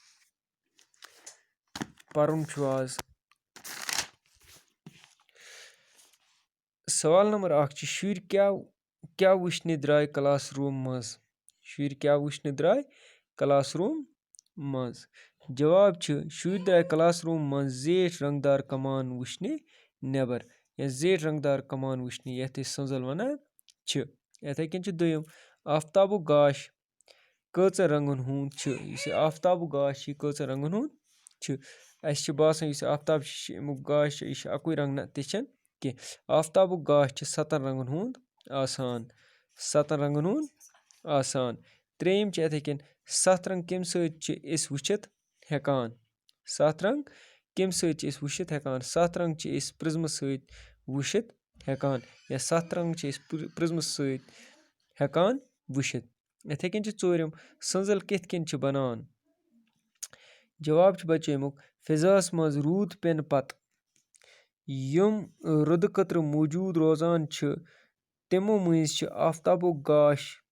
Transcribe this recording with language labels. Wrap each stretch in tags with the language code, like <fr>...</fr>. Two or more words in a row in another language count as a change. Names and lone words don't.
<ks>परन आज सवाल नंबर 1 शुर क्या वुश्ने द्राय क्लासरूम मज शुर क्या वुश्ने द्राय क्लासरूम मज जवाब शुर द्राय क्लासरूम मज जेठ रंगदार कमान वुश्ने नेबर या जेठ रंगदार कमान वुश्ने यथ संजल वनान यथे कन दोयम आफ्ताबुक गाश कचन रंगन हुंद आफ्ताबुक गाश कचन रंगन हुंद अस बासान आफ्ताब अमुक गाश अकुई रंग ना तिछन के आफ्ताबुक गाश 7 रंगन हुंद आसान 7 रंगन हुंद आसान त्रेयम यथे कन 7 रंग कम सत अस वुचित हेकान 7 रंग कम सत अस वुचित हेकान 7 रंग अस प्रिज्म सत वुचित हेकान या 7 रंग अस प्रिज्म सत हेकान वुचित यथे कन चोरम संजल कित कन बनान जवाब बच्चों अमुक फिजास मज रूद पेन पत यम रुद कतर मौजूद रोजान तमो मज आफ्ताबुक गाश</ks>